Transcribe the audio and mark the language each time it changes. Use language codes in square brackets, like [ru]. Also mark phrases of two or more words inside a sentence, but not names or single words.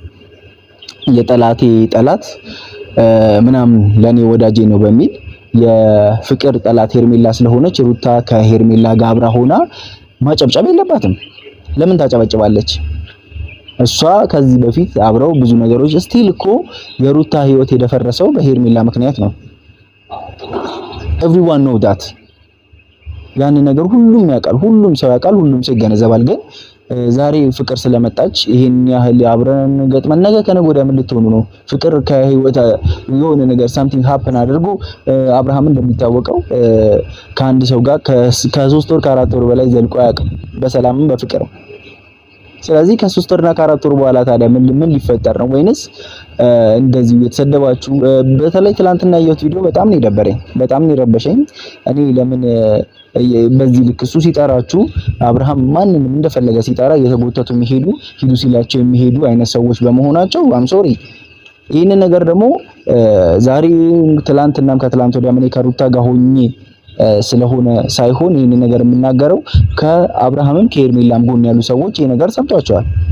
[am] የጠላቴ ጠላት ምናምን ለኔ ወዳጄ ነው በሚል የፍቅር ጠላት ሄርሜላ ስለሆነች ሩታ ከሄርሜላ ጋር አብራ ሆና ማጨብጨብ የለባትም። ለምን ታጨበጭባለች? እሷ ከዚህ በፊት አብረው ብዙ ነገሮች ስቲል እኮ የሩታ ህይወት የደፈረሰው በሄርሜላ ምክንያት ነው። [en] everyone know that [am] ያን ነገር ሁሉም ያውቃል፣ ሁሉም ሰው ያውቃል፣ ሁሉም ሰው ይገነዘባል። ግን ዛሬ ፍቅር ስለመጣች ይሄን ያህል አብረን ገጥመን ነገ ከነገ ወዲያ ምን ልትሆኑ ነው? ፍቅር ከህይወት የሆነ ነገር [en] something happen [am] አድርጎ አብርሃም እንደሚታወቀው ከአንድ ሰው ጋር ከ3 ወር ከ4 ወር በላይ ዘልቆ አያውቅም፣ በሰላምም በፍቅርም። ስለዚህ ከ3 ወርና ከ4 ወር በኋላ ታዲያ ምን ሊፈጠር ነው? ወይንስ እንደዚህ የተሰደባችሁ? በተለይ ትላንትና ያየሁት ቪዲዮ በጣም ነው የደበረኝ፣ በጣም ነው የረበሸኝ። እኔ ለምን በዚህ ልክ እሱ ሲጠራችሁ አብርሃም ማንንም እንደፈለገ ሲጠራ እየተጎተቱ የሚሄዱ ሂዱ ሲላቸው የሚሄዱ አይነት ሰዎች በመሆናቸው አም ሶሪ። ይህንን ነገር ደግሞ ዛሬ ትላንትናም ከትላንት ወዲያ እኔ ከሩታ ጋር ሆኜ ስለሆነ ሳይሆን ይህንን ነገር የምናገረው ከአብርሃምም ከሄርሜላም ጎን ያሉ ሰዎች ይሄ ነገር ሰምቷቸዋል።